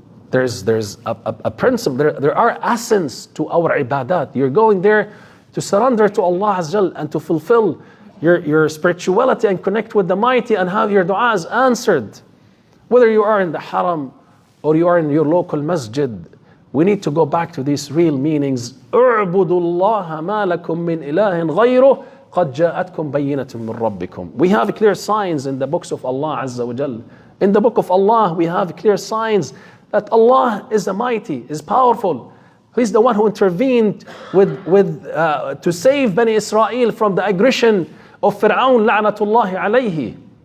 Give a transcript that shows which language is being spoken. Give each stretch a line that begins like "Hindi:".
English: There's a principle, there are essence to our ibadat. You're going there to surrender to Allah Azza wa Jal and to fulfill your spirituality and connect with the mighty and have your du'as answered. Whether you are in the haram or you are in your local masjid, we need to go back to these real meanings.
Arabic: اعبدوا الله ما لكم من إله غيره قد جاءتكم بينة من ربكم.
English: We have clear signs in the books of Allah Azza wa Jal. In the book of Allah, we have clear signs that Allah is the mighty, is powerful. He's the one who intervened to save Bani Israel from the aggression of Fir'aun la'natullahi alayhi.